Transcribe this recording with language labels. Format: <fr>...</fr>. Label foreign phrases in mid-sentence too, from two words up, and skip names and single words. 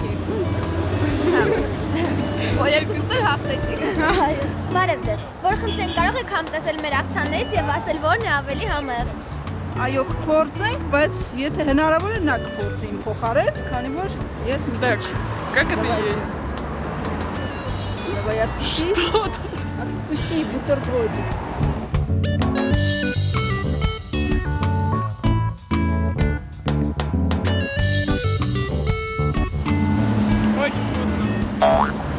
<hy>Երկուսն էլ հաղթեցիք։ Բարև ձեզ։ Որ խնդրենք կարող եք համտեսել մեր աղցաններից եւ ասել որն է ավելի համեղ։ Այո, կփորձենք, բայց եթե հնարավոր է նա կփորձի իմ փոխարեն, քանի որ ես մի քիչ</hy> <ru>Как это есть? Давай откуси бутербродик. Очень вкусно.</ru>